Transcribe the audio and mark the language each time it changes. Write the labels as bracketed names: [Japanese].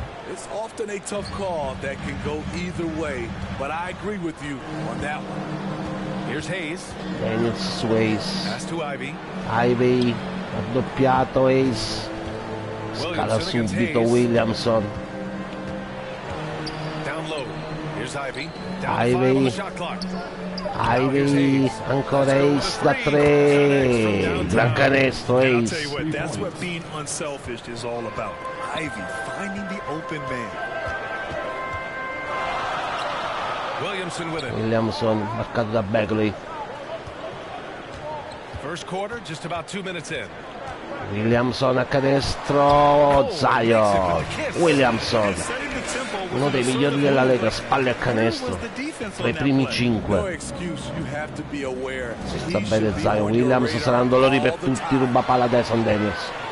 [English] It's often a tough call that can go either way, but I agree with you on that one. Here's Hayes. Daniels Sways. Pass to Ivey. [Italian] Ivey, raddoppiato Hayes. Scala subito Williamson. [English] Down low. Here's Ivey. [Italian] Ivey. Ivey, ancora Hayes da 3, gran canestro Hayes. [English] That's what being unselfish is all about. Ivey finding the open man. [Italian] Williamson marcato da Bagley. [English] First quarter, just about 2 minutes in. [Italian] Williamson a canestro, Zion. Williamson, uno dei migliori della Lega, spalle a canestro, tra i primi 5. Si sta bene Zion. Williamson sarà un dolore per tutti, ruba palla Dyson Daniels.